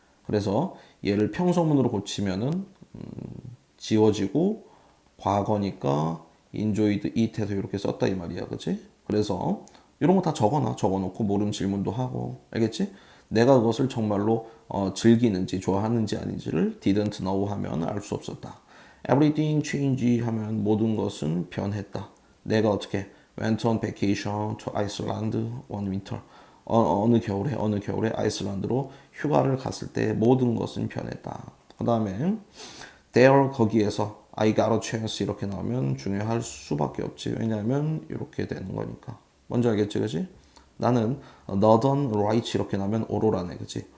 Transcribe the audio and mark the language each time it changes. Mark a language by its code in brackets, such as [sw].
[ko] 그래서 얘를 평소문으로 고치면은 지워지고 과거니까 [en] enjoyed it [ko] 해서 이렇게 썼다 이 말이야, 그치? 그래서 이런 거 다 적어놓고 모름 질문도 하고, 알겠지? 내가 그것을 정말로 즐기는지 좋아하는지 아닌지를 [en] didn't know [ko] 하면 알 수 없었다. [en] Everything change [ko] 하면 모든 것은 변했다. 내가 어떻게 [en] went on vacation to Iceland one winter. [ko] 어느 겨울에 아이슬란드로 휴가를 갔을 때 모든 것은 변했다. 그 다음에 there 거기에서 [en] I got a chance [ko] 이렇게 나오면 중요할 수밖에 없지. 왜냐하면 이렇게 되는 거니까. 뭔지 알겠지, 그지? 나는 Northern Lights 이렇게 나오면 오로라네, 그지?